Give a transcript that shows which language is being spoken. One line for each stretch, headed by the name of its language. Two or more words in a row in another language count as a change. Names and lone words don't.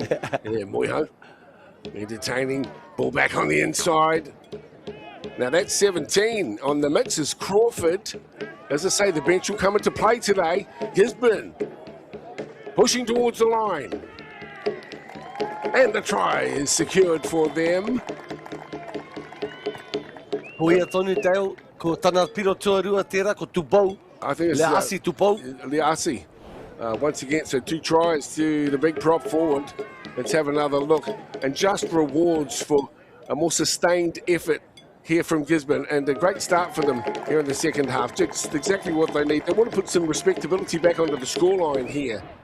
English: Yeah, Moiho. Entertaining. Ball back on the inside. Now that's 17 on the mix is Crawford. As I say, the bench will come into play today. Gisborne pushing towards the line. And the try is secured for them.
Māori: Hoia tonu teo, ko tana piro tuarua tērā, ko Tupou.
English: I think it's Leasi Tupou. Leasi. Once again, so 2 tries to the big prop forward. Let's have another look. And just rewards for a more sustained effort here from Gisborne, and a great start for them here in the second half. Just exactly what they need. They want to put some respectability back onto the scoreline here.